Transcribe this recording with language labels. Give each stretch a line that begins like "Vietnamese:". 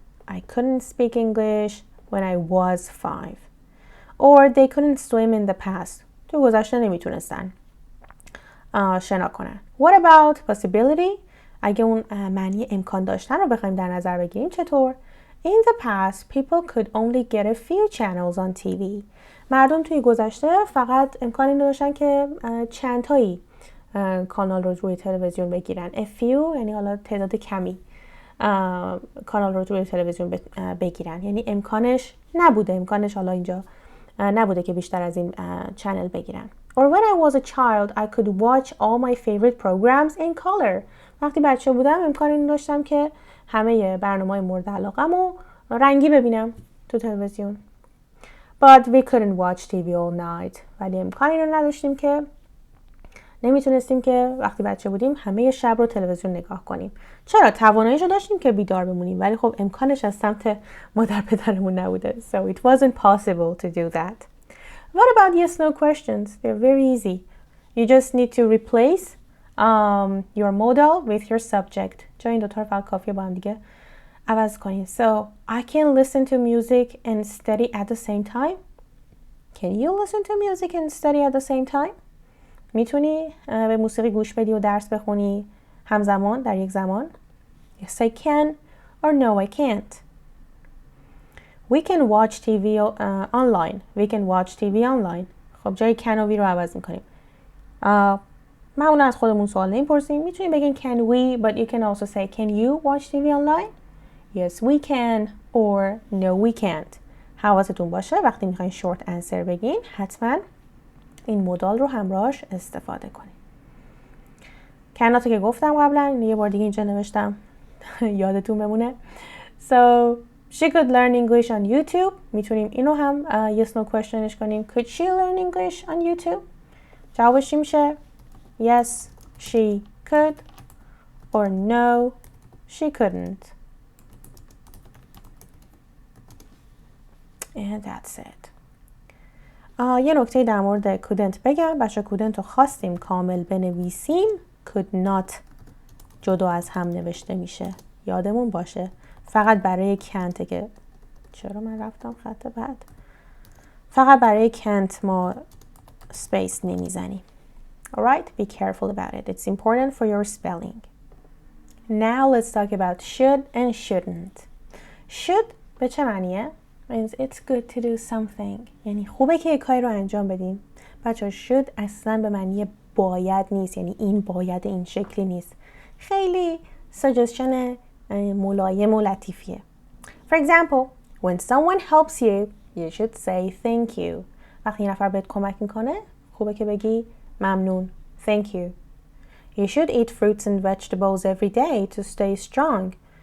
English: I couldn't speak English when I was 5. Or they couldn't swim in the past.
Persian: تو گذشته نمیتونستن شنا کنن.
English: What about possibility?
Persian: اگه اون معنی امکان داشتن رو بخوایم در نظر بگیریم چطور؟
English: In the past, people could only get a few channels on TV.
Persian: مردم توی گذشته فقط امکان این داشتن که چند تایی کانال رو روی تلویزیون بگیرن. A few یعنی حالا تعداد کمی کانال رو روی تلویزیون بگیرن. یعنی امکانش حالا اینجا نبوده که بیشتر از این چنل بگیرن.
English: Or when I was a child, I could watch all my favorite programs in color.
Persian: وقتی بچه بودم امکان این داشتم که همه برنامه‌های مورد علاقه‌مو رنگی ببینم تو تلویزیون.
English: But we couldn't watch TV all night.
Persian: ولی امکانی رو نداشتیم که نمیتونستیم که وقتی بچه بودیم همه شب رو تلویزیون نگاه کنیم. چرا؟ تواناییشو داشتیم که بیدار بمونیم ولی خب امکانش از سمت مادر پدرمون نبوده.
English: So it wasn't possible to do that. What about yes no questions? They're very easy. You just need to replace your modal with your subject.
Persian: جا این دوتا رو فقط کافیه با هم دیگه عوض کنید.
English: So, I can listen to music and study at the same time. Can you listen to music and study at the same time?
Persian: میتونی به موسیقی گوش بدی و درس بخونی همزمان در یک زمان؟
English: Yes, I can. Or no, I can't. We can watch TV online. We can watch TV online.
Persian: خب جای can و we رو عوض میکنیم. معمولا از خودمون سوال نمیپرسیم. میتونیم بگین
English: can we, but you can also say can you watch TV online? Yes, we can. Or no, we can't.
Persian: حواستون باشه وقتی میخواین short answer بگین حتما این مودال رو همراهش استفاده کنید. کناتو که گفتم قبلا، یه بار دیگه اینجا نوشتم یادتون بمونه.
English: So, she could learn English on YouTube.
Persian: میتونیم اینو هم yes no questionش کنیم.
English: Could she learn English on YouTube?
Persian: جوابش چی میشه؟
English: Yes, she could. Or no, she couldn't. And that's it.
Persian: یه نکته در مورد couldn't بگم. بچه couldn't رو خواستیم کامل بنویسیم. could not جدا از هم نوشته میشه. یادمون باشه. فقط برای can't که چرا من رفتم خط بعد؟ فقط برای can't ما space نمیزنیم.
English: Alright, be careful about it. It's important for your spelling. Now let's talk about should and shouldn't. Should
Persian: به چه معنیه؟
English: means it's good to do something.
Persian: یعنی خوبه که یک کاری رو انجام بدیم. بچه should اصلا به معنی باید نیست. یعنی این باید این شکلی نیست. خیلی suggestion ملایم و لطیفیه.
English: For example, when someone helps you, you should say thank you.
Persian: وقتی یه نفر بهت کمک میکنه خوبه که بگی ممنون.
English: Thank you. You should eat fruits and vegetables every day to stay strong.